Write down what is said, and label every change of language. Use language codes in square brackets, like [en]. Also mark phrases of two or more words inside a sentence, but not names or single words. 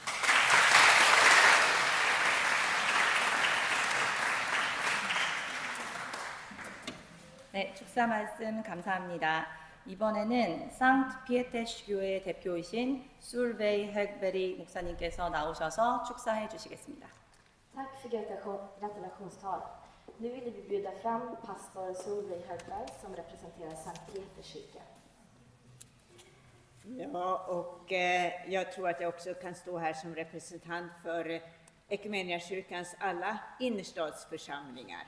[ko] 네, 축사 말씀 감사합니다. 이번에는 상트 피에테시 교회 대표이신 술베이 헤그베리 목사님께서 나오셔서 축사해 주시겠습니다. [sv] Tack för gratulationstal. Nu vill vi bjuda fram pastor Solveig Högberg som representerar Sankt Peterskyrkan. Ja, och jag tror att jag också kan stå här som representant för Equmeniakyrkans alla innerstadsförsamlingar.